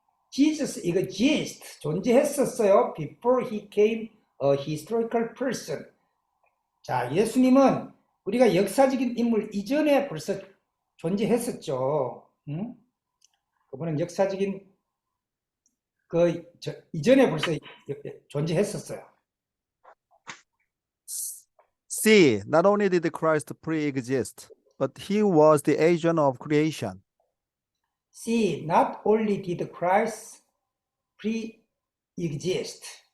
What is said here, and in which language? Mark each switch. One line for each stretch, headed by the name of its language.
English: Jesus exists,
Korean: 존재했었어요.
English: Before he came a historical person.
Korean: 자, 예수님은 우리가 역사적인 인물 이전에 벌써 존재했었죠. 그분은 역사적인 이전에 벌써 존재했었어요.
English: See, not only did Christ pre-exist, but he was the agent of creation. See, not only did Christ pre-exist.